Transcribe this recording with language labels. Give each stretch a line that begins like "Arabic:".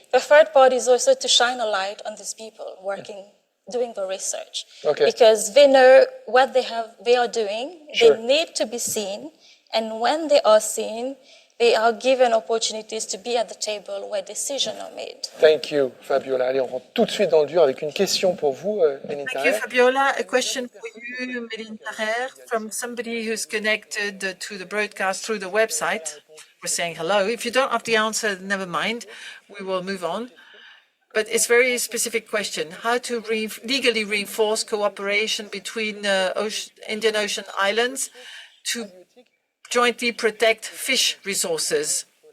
English: The third part is also to shine a light on these people doing the research. Because they know what they are doing, they need to be seen, and when they are seen, they are given opportunities to be at the table where decisions are made. Thank you, Fabiola.
French: Allez, on rentre tout de suite dans le dur avec une question pour vous, Méline
English: Thank you,
French: Tarrer.
English: Fabiola. A question for you, Méline Tarrer, from somebody who's connected to the broadcast through the website. We're saying hello. If you don't have the answer, never mind. We will move on. But it's a very specific question. How to legally reinforce cooperation between Indian Ocean islands to jointly protect fish resources.